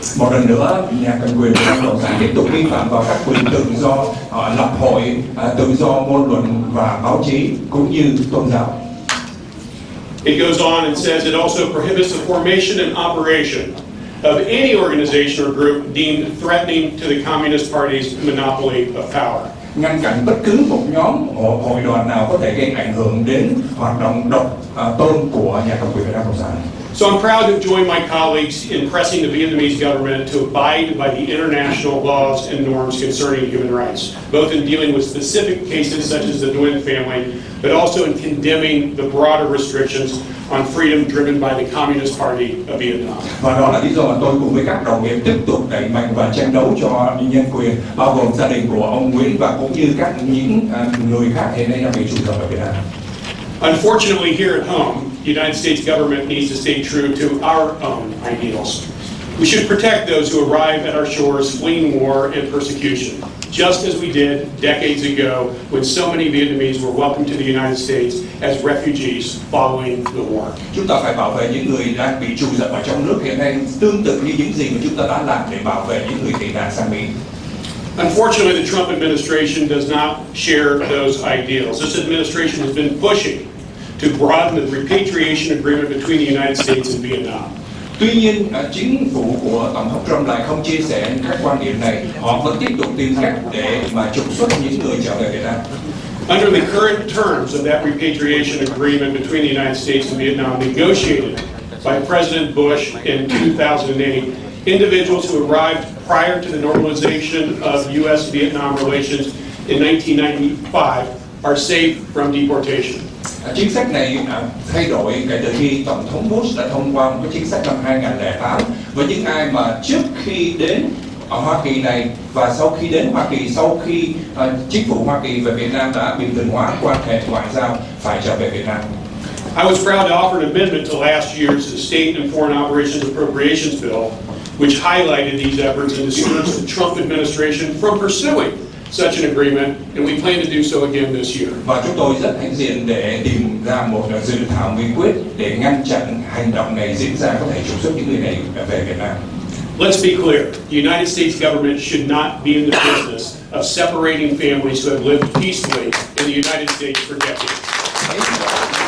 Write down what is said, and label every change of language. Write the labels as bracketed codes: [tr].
[vi] Một lần nữa, nhà cầm quyền Việt Nam Cộng sản tiếp tục vi phạm vào các quyền tự do lập hội, tự do ngôn luận và báo chí cũng như tôn giáo. [en] It goes on and says it also prohibits the formation and operation of any organization or group deemed threatening to the Communist Party's monopoly of power. [vi] Ngăn chặn bất cứ một nhóm hội đoàn nào có thể gây ảnh hưởng đến hoạt động độc tôn của nhà cầm quyền Việt Nam Cộng sản. [en] So I'm proud to join my colleagues in pressing the Vietnamese government to abide by the international laws and norms concerning human rights, both in dealing with specific cases such as the Nguyen family, but also in condemning the broader restrictions on freedom driven by the Communist Party of Vietnam. [vi] Và đó là lý do mà tôi cùng với các đồng nghiệp tiếp tục đẩy mạnh và tranh đấu cho nhân quyền, bao gồm gia đình của ông Nguyễn và cũng như các những người khác hiện nay đang bị trục xuất ở Việt Nam. [en] Unfortunately, here at home, the United States government needs to stay true to our own ideals. We should protect those who arrive at our shores fleeing war and persecution, just as we did decades ago when so many Vietnamese were welcomed to the United States as refugees following the war. [vi] Chúng ta phải bảo vệ những người đang bị trục xuất ở trong nước hiện nay, tương tự như những gì mà chúng ta đã làm để bảo vệ những người tị nạn sang Mỹ. [en] Unfortunately, the Trump administration does not share those ideals. This administration has been pushing to broaden the repatriation agreement between the United States and Vietnam. [vi] Tuy nhiên, chính phủ của Tổng thống Trump lại không chia sẻ các quan điểm này. Họ vẫn tiếp tục tìm cách để mà trục xuất những người trở về Việt Nam. [en] Under the current terms of that repatriation agreement between the United States and Vietnam, negotiated by President Bush in 2008, individuals who arrived prior to the normalization of U.S.-Vietnam relations in 1995 are safe from deportation. [vi] Chính sách này thay đổi kể từ khi Tổng thống Bush đã thông qua một cái chính sách năm 2008 với những ai mà trước khi đến ở Hoa Kỳ này và sau khi đến Hoa Kỳ, sau khi chính phủ Hoa Kỳ và Việt Nam đã bình thường hóa quan hệ ngoại giao phải trở về Việt Nam. [en] I was proud to offer an amendment to last year's State and Foreign Operations Appropriations Bill, which highlighted these efforts and discouraged the Trump administration from pursuing such an agreement, and we plan to do so again this year. [vi] Và chúng tôi rất hãnh diện để tìm ra một dự thảo nghị quyết để ngăn chặn hành động này diễn ra, có thể trục xuất những người này về Việt Nam. [en] Let's be clear, the United States government should not be in the business of separating families who have lived peacefully in the United States for decades.